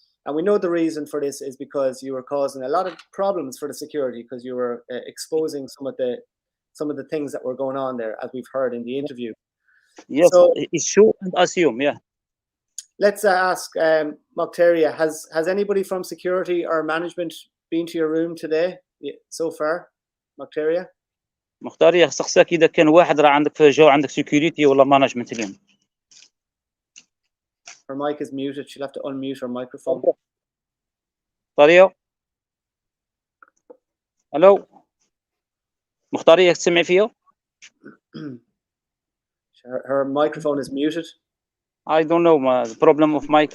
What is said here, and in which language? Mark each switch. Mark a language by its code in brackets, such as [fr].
[en] And we know the reason for this is because you were causing a lot of problems for the security, because you were exposing some of the things that were going on there, as we've heard in the interview. Yes, so, it's true and assume. Yeah. Let's ask Macteria, has anybody from security or management been to your room today so far? Macteria? [ar] مختارية خصك إذا كان واحد راه عندك في جو عندك security ولا management اليوم. [en] Her mic is muted. She'll have to unmute her microphone. [ar] مختارية. Hello. مختارية تسمع فيا؟ [en] Her microphone is muted. I don't know the problem of mic.